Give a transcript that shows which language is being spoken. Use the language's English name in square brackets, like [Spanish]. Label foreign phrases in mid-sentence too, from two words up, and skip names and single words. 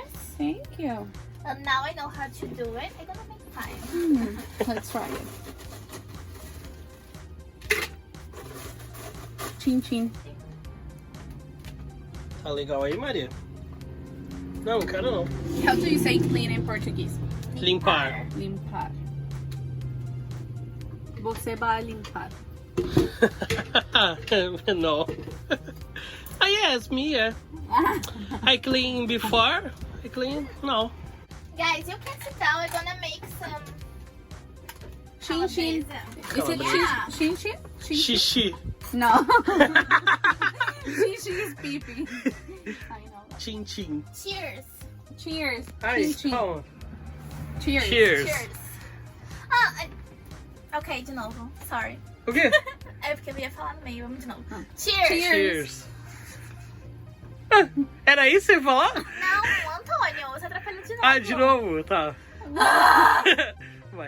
[English] Thank you. And now I know how to do it. I'm gonna make mine. Let's try it. Chin chin. [Portuguese] Tá legal aí, Maria? Não, quero não. [English] How do you say clean in Portuguese? [Portuguese] Limpar. Limpar. Você vai limpar. [English] No. Ah, yes, me, yeah. I clean before. I clean? No. Guys, you can sit down. We're gonna make some Chin chin. calabresa. Is it Yeah. chin chin? Chin chin? [Portuguese] Xixi. [English] No. Chin chin is pee pee. I know that. Tchim-tchim. Cheers. Cheers. [Portuguese] Ai, Chin chin. calma. [English] Cheers. Cheers. Cheers. Ok, [Portuguese] de novo. [English] Sorry. [Portuguese] O quê? É porque eu ia falar no meio. Vamos de novo. Ah. [English] Cheers. Cheers. [Portuguese] Ah, era isso que você ia falar? Não, Antônio. Você atrapalhou de novo. Ah, de novo, tá. Vai.